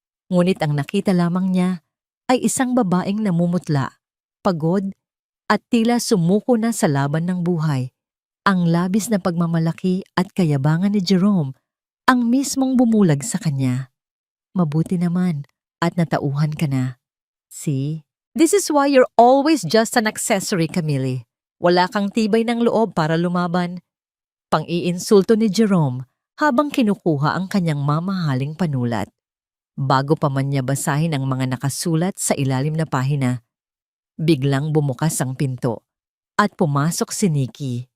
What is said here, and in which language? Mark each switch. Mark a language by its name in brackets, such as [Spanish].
[Filipino] Ngunit ang nakita lamang niya ay isang babaeng namumutla, pagod at tila sumuko na sa laban ng buhay. Ang labis na pagmamalaki at kayabangan ni Jerome ang mismong bumulag sa kanya. Mabuti naman at natauhan ka na. See? [English] This is why you're always just an accessory, Camille. [Filipino] Wala kang tibay ng loob para lumaban. Pang-iinsulto ni Jerome habang kinukuha ang kanyang mamahaling panulat. Bago pa man niya basahin ang mga nakasulat sa ilalim na pahina, biglang bumukas ang pinto at pumasok si Nikki.